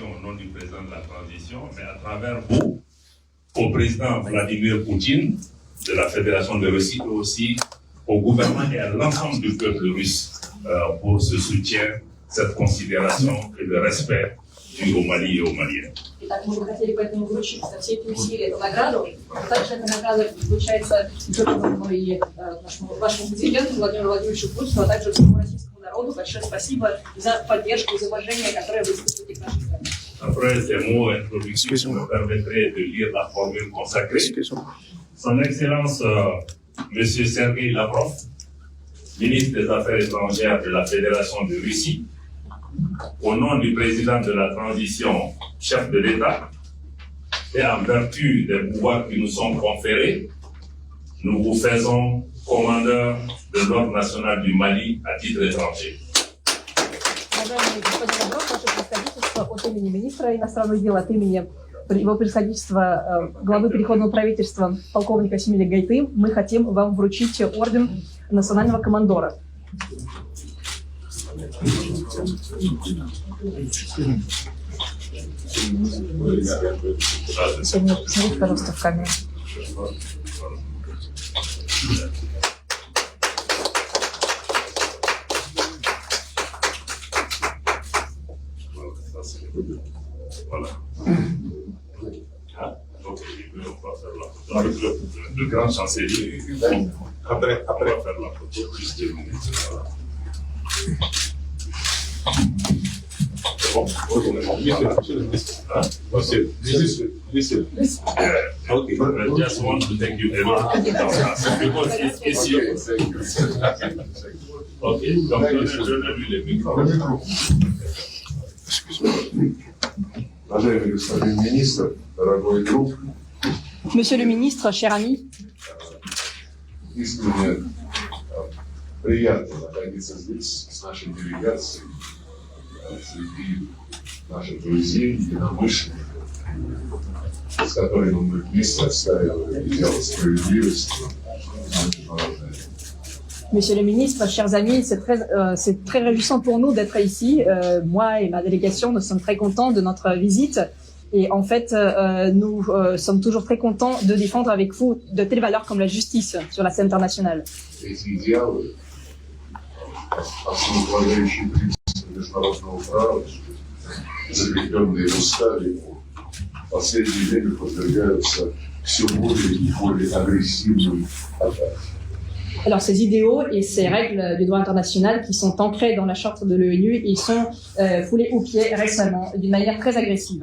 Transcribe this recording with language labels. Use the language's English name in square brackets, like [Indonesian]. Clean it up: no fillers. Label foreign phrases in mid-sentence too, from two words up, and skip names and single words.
[French] au nom du président de la transition, mais à travers vous, au président Vladimir Poutine de la Fédération de Russie, mais aussi au gouvernement et à l'ensemble du peuple russe pour ce soutien, cette considération et le respect dû au Mali et aux Maliens. [Russian] Итак, мы бы хотели поэтому вручить со все эти усилия эту награду. Также эта награда вручается и вашему президенту Владимиру Владимировичу Путину, а также всему российскому народу. Большое спасибо за поддержку и за уважение, которое вы испытываете к нашей стране. [French] Après ces mots introductifs, je me permettrai de lire la formule consacrée. Son Excellence M. Sergei Lavrov, ministre des Affaires étrangères de la Fédération de Russie, au nom du président de la transition, chef de l'État, et en vertu des pouvoirs qui nous sont conférés, nous vous faisons commandeur de l'Ordre national du Mali à titre étranger. [Russian] Уважаемый господин Лавров, ваше превосходительство, от имени министра иностранных дел, от имени его превосходительства главы переходного правительства полковника Семиля Гайты, мы хотим вам вручить орден национального командора. Посмотрите, пожалуйста, в камеру. [French] Voilà. Donc, on va faire le grand chancelier. Après, on va faire la photo. Juste 2 minutes. Voilà. [English] Okay, I just want to thank you very much because it's you. [French] Okay, donc donnez-lui le micro. [Russian] Уважаемый господин министр, дорогой друг, [French] Monsieur le ministre, cher ami, [Russian] искренне приятно находиться здесь с нашей делегацией, среди наших друзей, единомышленников, с которыми мы вместе отстаиваем идеал справедливости. [French] Monsieur le ministre, chers amis, c'est très réjouissant pour nous d'être ici. Moi et ma délégation, nous sommes très contents de notre visite Et en fait, nous sommes toujours très contents de défendre avec vous de telles valeurs comme la justice sur la scène internationale. [Russian] Эти идеалы, основополагающие принципы международного права, закрепленные в уставе, в последнее время подвергаются все более и более агрессивным атакам. [French] Alors ces idéaux et ces règles du droit international qui sont ancrées dans la charte de l'ONU, ils sont foulés aux pieds récemment d'une manière très agressive.